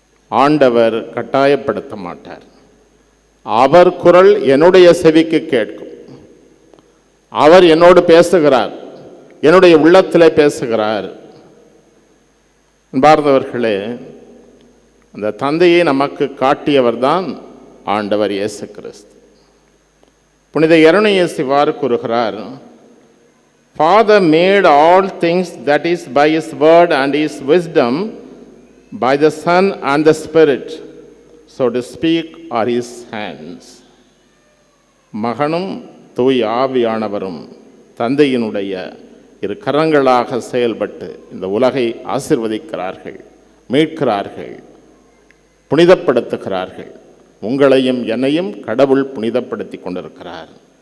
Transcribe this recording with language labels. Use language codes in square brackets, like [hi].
[ta] ஆண்டவர் கட்டாயப்படுத்த மாட்டார். அவர் குரல் என்னுடைய செவிக்கு கேட்கும். அவர் என்னோடு பேசுகிறார், என்னுடைய உள்ளத்திலே பேசுகிறார். அன்பார்ந்தவர்களே, அந்த தந்தையை நமக்கு காட்டியவர் தான் ஆண்டவர் இயேசு கிறிஸ்து. புனித எரேமியாஸ் இவ்வாறு கூறுகிறார், [en] Father made all things, that is by his word and his wisdom, by the Son and the Spirit, so to speak are his hands. [ta] மகனும் தூய் ஆவியானவரும் தந்தையினுடைய இரு கரங்களாக செயல்பட்டு இந்த உலகை ஆசீர்வதிக்கிறார்கள், மீட்கிறார்கள், புனிதப்படுத்துகிறார்கள். உங்களையும் என்னையும் கடவுள் புனிதப்படுத்தி கொண்டிருக்கிறார்.